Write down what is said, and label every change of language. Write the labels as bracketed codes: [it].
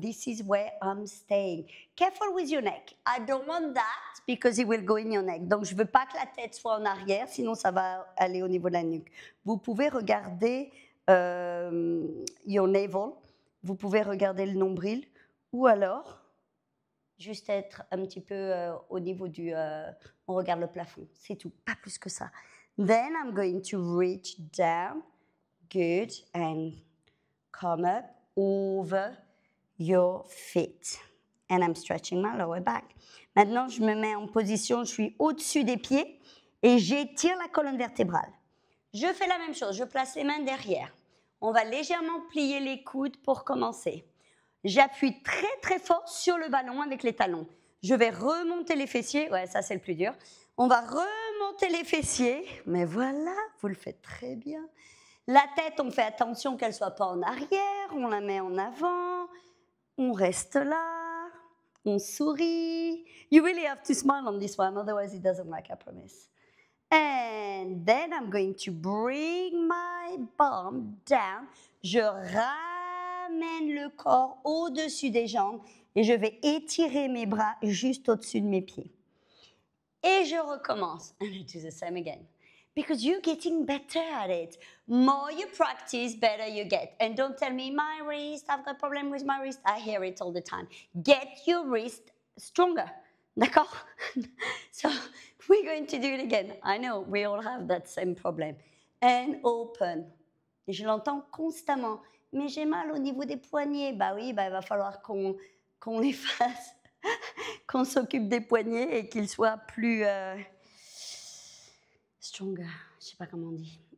[en] This is where I'm staying. Careful with your neck. I don't want that because it will go in your neck. [fr] Donc, je ne veux pas que la tête soit en arrière, sinon ça va aller au niveau de la nuque. Vous pouvez regarder [en] your navel, [fr] vous pouvez regarder le nombril, ou alors juste être un petit peu au niveau du... on regarde le plafond, c'est tout, pas plus que ça. [en] Then I'm going to reach down, good, and come up over your feet. And I'm stretching my lower back. [fr] Maintenant, je me mets en position, je suis au-dessus des pieds et j'étire la colonne vertébrale. Je fais la même chose, je place les mains derrière. On va légèrement plier les coudes pour commencer. J'appuie très fort sur le ballon avec les talons. Je vais remonter les fessiers. Ouais, ça c'est le plus dur. On va remonter les fessiers. Mais voilà, vous le faites très bien. La tête, on fait attention qu'elle ne soit pas en arrière. On la met en avant. On reste là. On sourit. [en] You really have to smile on this one, otherwise it doesn't work, I promise. And then I'm going to bring my bum down. [fr] Je ramène le corps au-dessus des jambes et je vais étirer mes bras juste au-dessus de mes pieds. Et je recommence. [en] And I do the same again. Because you're getting better at it. More you practice, better you get. And don't tell me, my wrist, I've got a problem with my wrist. I hear it all the time. Get your wrist stronger. [fr] D'accord? [en] So we're going to do it again. I know, we all have that same problem. And open. [fr] Et je l'entends constamment. Mais j'ai mal au niveau des poignets. Bah oui, bah, il va falloir qu'on les fasse, qu'on s'occupe des poignets et qu'ils soient plus [en] stronger. [fr] Je ne sais pas comment on dit.